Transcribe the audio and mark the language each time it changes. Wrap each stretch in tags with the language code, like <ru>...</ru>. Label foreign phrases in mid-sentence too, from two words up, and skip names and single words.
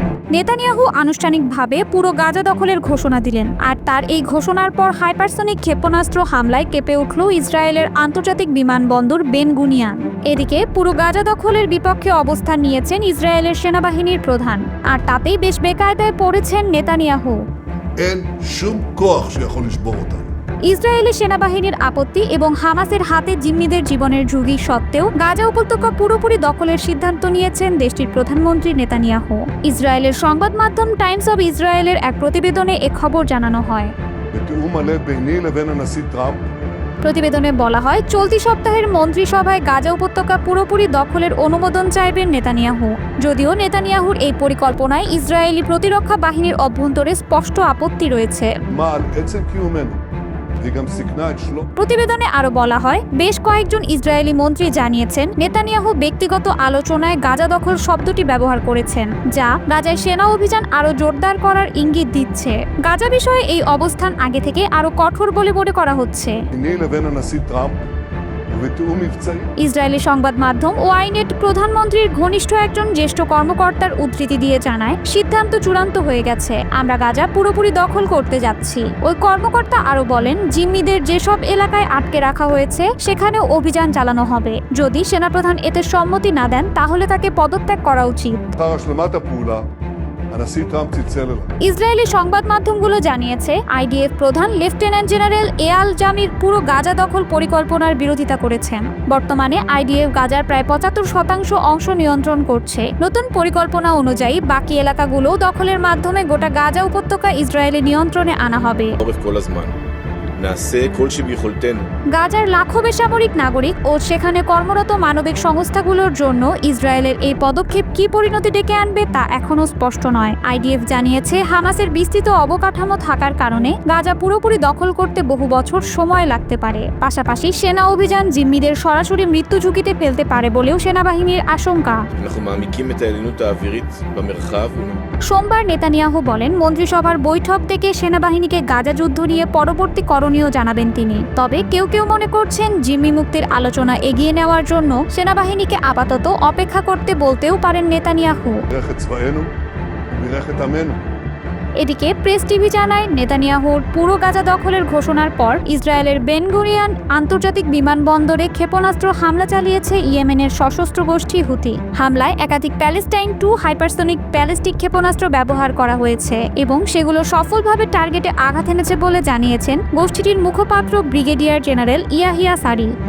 <bn>নেতানিয়াহু আনুষ্ঠানিকভাবে পুরো গাজা দখলের ঘোষণা দিলেন, আর তার এই ঘোষণার পর হাইপারসনিক ক্ষেপণাস্ত্র হামলায় কেঁপে উঠল ইসরায়েলের আন্তর্জাতিক বিমানবন্দর বেন গুনিয়ান। এদিকে পুরো গাজা দখলের বিপক্ষে অবস্থান নিয়েছেন ইসরায়েলের সেনাবাহিনীর প্রধান, আর তাতেই বেশ বেকায়দায় পড়েছেন নেতানিয়াহু।</bn> <he>אין שום כוח שיכול לשבור אותנו.</he> <bn>ইসরায়েলি সেনাবাহিনীর আপত্তি এবং হামাসের হাতে জিম্মিদের জীবনের ঝুঁকি সত্ত্বেও গাজা উপত্যকা পুরোপুরি দখলের সিদ্ধান্ত নিয়েছেন দেশটির প্রধানমন্ত্রী নেতানিয়াহু। ইসরায়েলের সংবাদ মাধ্যম টাইমস অব ইসরায়েলের এক প্রতিবেদনে এ খবর জানানো হয়।</bn> <he>בתיאום מלא ביני לבין הנשיא טראמפ,</he> <bn>প্রতিবেদনে বলা হয়, চলতি সপ্তাহের মন্ত্রিসভায় গাজা উপত্যকা পুরোপুরি দখলের অনুমোদন চাইবেন নেতানিয়াহু। যদিও নেতানিয়াহুর এই পরিকল্পনায় ইসরায়েলি প্রতিরক্ষা বাহিনীর অভ্যন্তরে স্পষ্ট আপত্তি রয়েছে।</bn> <he>מה על עצם קיומנו, והיא גם סיכנה את שלום.</he> <bn>প্রতিবেদনে আরো বলা হয়, বেশ কয়েকজন ইসরায়েলি মন্ত্রী জানিয়েছেন নেতানিয়াহু ব্যক্তিগত আলোচনায় গাজা দখল শব্দটি ব্যবহার করেছেন, যা গাজায় সেনা অভিযান আরো জোরদার করার ইঙ্গিত দিচ্ছে। গাজা বিষয়ে এই অবস্থান আগে থেকে আরো কঠোর বলে মনে করা হচ্ছে।</bn> <he>ביני לבין הנשיא טראמפ, ובתיאום מבצעי.</he> <bn>ইসরায়েলি সংবাদ মাধ্যম ওয়াইনেট প্রধানমন্ত্রীর ঘনিষ্ঠ একজন জ্যেষ্ঠ কর্মকর্তার উদ্ধৃতি দিয়ে জানায়, সিদ্ধান্ত চূড়ান্ত হয়ে গেছে, আমরা গাজা পুরোপুরি দখল করতে যাচ্ছি। ওই কর্মকর্তা আরো বলেন, জিম্মিদের যেসব এলাকায় আটকে রাখা হয়েছে সেখানেও অভিযান চালানো হবে। যদি সেনাপ্রধান এতে সম্মতি না দেন তাহলে তাকে পদত্যাগ করা উচিত।</bn> <he>לאחר השלמת הפעולה, הנשיא טראמפ צלצל אליי.</he> <bn>ইসরায়েলি সংবাদ মাধ্যমগুলো জানিয়েছে, আইডিএফ প্রধান</bn> <en>Lieutenant General</en> <bn>এয়াল জামির পুরো গাজা দখল পরিকল্পনার বিরোধিতা করেছেন। বর্তমানে আইডিএফ গাজার প্রায় 75% অংশ নিয়ন্ত্রণ করছে। নতুন পরিকল্পনা অনুযায়ী বাকি এলাকাগুলো দখলের মাধ্যমে গোটা গাজা উপত্যকা ইসরায়েলি নিয়ন্ত্রণে আনা হবে।</bn> <he>לאורך כל הזמן. נעשה כל שביכולתנו.</he> <bn>গাজার লাখো বেসামরিক নাগরিক ও সেখানে কর্মরত মানবিক সংস্থাগুলোর জন্য ইসরায়েলের এই পদক্ষেপ কি পরিণতি ডেকে আনবে তা এখনো স্পষ্ট নয়। আইডিএফ জানিয়েছে, হামাসের বিস্তৃত অবকাঠামো থাকার কারণে গাজা পুরোপুরি দখল করতে বহু বছর সময় লাগতে পারে। পাশাপাশি সেনা অভিযান জিম্মিদের সরাসরি মৃত্যু ঝুঁকিতে ফেলতে পারে বলেও সেনাবাহিনীর আশঙ্কা।</bn> <he>אנחנו מעמיקים את העליונות האווירית במרחב.</he> <bn>সোমবার নেতানিয়াহু বলেন, মন্ত্রিসভার বৈঠক থেকে সেনাবাহিনীকে গাজা যুদ্ধ নিয়ে পরবর্তী করণীয় জানাবেন তিনি। তবে কেউ কেউ মনে করছেন, জিম্মি মুক্তির আলোচনা এগিয়ে নেওয়ার জন্য সেনাবাহিনীকে আপাতত অপেক্ষা করতে বলতেও পারেন নেতানিয়াহু।</bn> <he>בירך את צבאנו ובירך את עמנו.</he> <bn>এদিকে প্রেস টিভি জানায়, নেতানিয়াহুর পুরো গাজা দখলের ঘোষণার পর ইসরায়েলের বেন গুরিয়ান আন্তর্জাতিক বিমানবন্দরে ক্ষেপণাস্ত্র হামলা চালিয়েছে ইয়েমেনের সশস্ত্র গোষ্ঠী হুতি। হামলায় একাধিক প্যালেস্টাইন-2</bn> <en>hypersonic ballistic</en> <bn>ক্ষেপণাস্ত্র ব্যবহার করা হয়েছে এবং সেগুলো সফলভাবে টার্গেটে আঘাত এনেছে বলে জানিয়েছেন গোষ্ঠীটির মুখপাত্র</bn> <en>Brigadier General</en> <bn>ইয়াহিয়া সারি।</bn>